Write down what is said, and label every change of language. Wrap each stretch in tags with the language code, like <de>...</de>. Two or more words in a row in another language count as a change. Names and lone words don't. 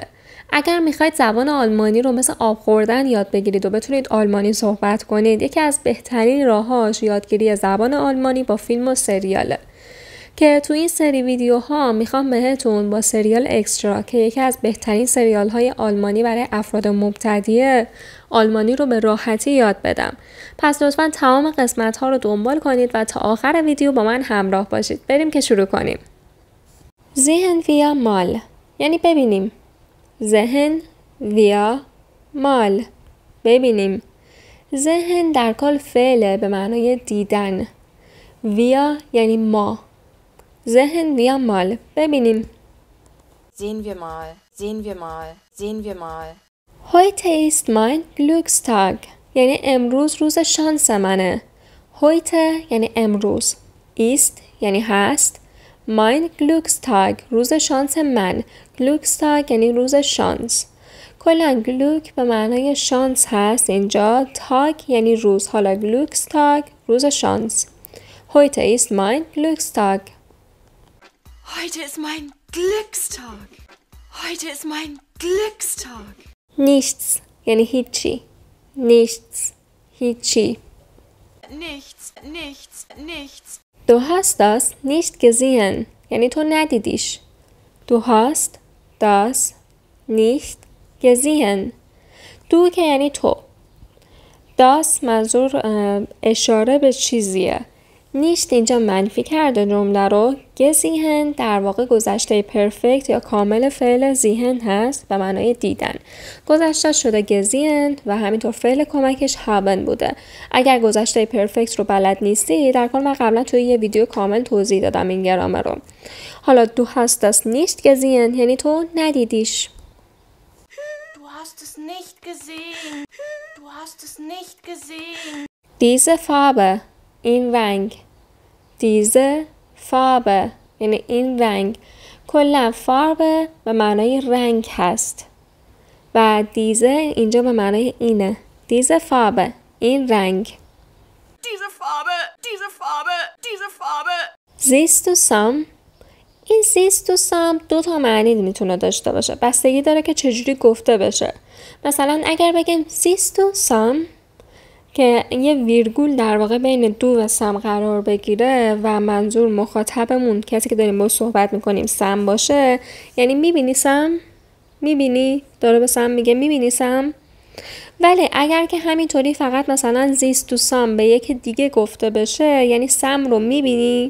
<fa>اگر میخواید زبان آلمانی رو مثل آب خوردن یاد بگیرید و بتونید آلمانی صحبت کنید، یکی از بهترین راهاش یادگیری زبان آلمانی با فیلم و سریاله که تو این سری ویدیوها میخوام بهتون با سریال اکسترا که یکی از بهترین سریال های آلمانی برای افراد مبتدی آلمانی رو به راحتی یاد بدم. پس لطفاً تمام قسمت ها رو دنبال کنید و تا آخر ویدیو با من همراه باشید. بریم که شروع کنیم.</fa> <de>sehen wir mal</de> <fa>یعنی ببینیم.</fa> <de>sehen wir mal ببینیم.</de> <fa>sehen در کل فعله به معنای دیدن. wir یعنی ما.</fa> <de>sehen wir mal ببینیم. Sehen wir mal, sehen wir mal, sehen wir mal. Heute ist mein Glückstag</de> <fa>یعنی امروز روز شانس منه. Heute یعنی امروز. Ist یعنی هست.</fa> <de>Mein Glückstag</de> <fa>روز شانس من. Glückstag یعنی روز شانس. کلاً Glück به معنای شانس هست اینجا. Tag یعنی روز. حالا Glückstag روز شانس.</fa> <de>Heute ist mein Glückstag. Heute ist mein Glückstag. Heute ist mein Glückstag.</de> <fa>Nichts یعنی هیچی. Nichts هیچی.</fa> <de>Nichts, nichts, nichts. Du hast das nicht gesehen</de> <fa>یعنی تو ندیدیش.</fa> <de>Du hast das nicht gesehen.</de> <fa>Du که یعنی تو. Das منظور اشاره به چیزیه. نیشت اینجا منفی کرده جمله رو. gesehen در واقع گذشته پرفکت یا کامل فعل sehen هست به معنای دیدن. گذشته شده gesehen و همینطور فعل کمکش haben بوده. اگر گذشته پرفکت رو بلد نیستی، در کل من قبلا توی یه ویدیو کامل توضیح دادم این گرامر رو. حالا</fa> <de>du hast das nicht gesehen</de> <fa>یعنی تو ندیدیش.</fa> <de>Du hast es nicht gesehen. Du hast es nicht gesehen. Diese Farbe</de> <fa>این رنگ.</fa> <de>diese Farbe</de> <fa>یعنی این رنگ. کلا farbe به معنای رنگ هست و diese اینجا به معنای اینه.</fa> <de>diese Farbe</de> <fa>این رنگ.</fa> <de>Diese Farbe, diese Farbe, diese Farbe. siehst du Sam</de> <fa>این</fa> <de>siehst du Sam</de> <fa>دو تا معنی میتونه داشته باشه. بستگی داره که چجوری گفته بشه. مثلا اگر بگیم</fa> <de>siehst du Sam</de> <fa>که یه ویرگول در واقع بین دو و سم قرار بگیره و منظور مخاطبمون کسی که داریم با صحبت میکنیم سم باشه، یعنی میبینی سم؟ میبینی؟ داره به سم میگه میبینی سم؟ ولی اگر که همینطوری فقط مثلا</fa> <de>siehst du Sam</de> <fa>به یک دیگه گفته بشه، یعنی سم رو میبینی؟</fa>